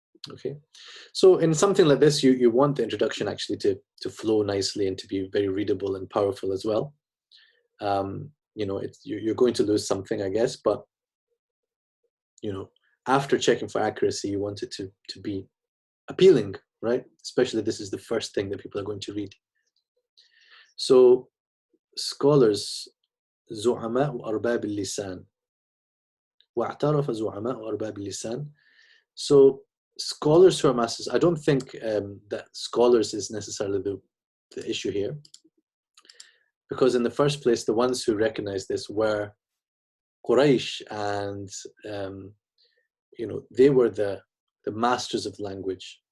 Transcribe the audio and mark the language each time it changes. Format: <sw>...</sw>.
<en>Okay, so in something like this, you want the introduction actually to flow nicely and to be very readable and powerful as well. You're going to lose something, I guess, but after checking for accuracy, you want it to be appealing, right? Especially this is the first thing that people are going to read. So scholars,</en> <ar>زعماء أرباب اللسان واعترف زعماء أرباب اللسان.</ar> <en>So scholars who are masters, I don't think that scholars is necessarily the issue here, because in the first place, the ones who recognized this were Quraysh, and they were the masters of the language.</en>